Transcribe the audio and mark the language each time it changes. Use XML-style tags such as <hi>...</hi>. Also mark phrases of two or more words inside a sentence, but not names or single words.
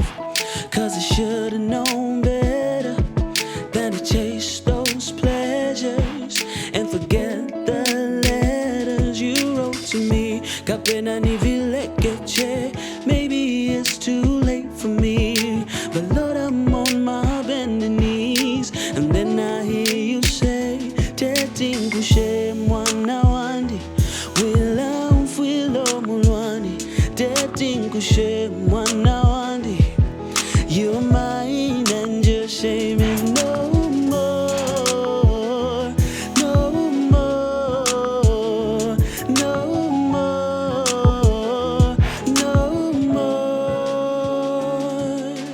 <en>'Cause I should've known better than to chase those pleasures and forget the letters you wrote to me. Maybe it's too late for me, but Lord, I'm on my bending knees. And then I hear you say,</en> <bem>Teti Nkushe mwana wandi, wila mfwilo mulwani. Teti Nkushe mwana wandi,</bem> <en>you're mine and your shame is no more, no more, no more, no more.</en>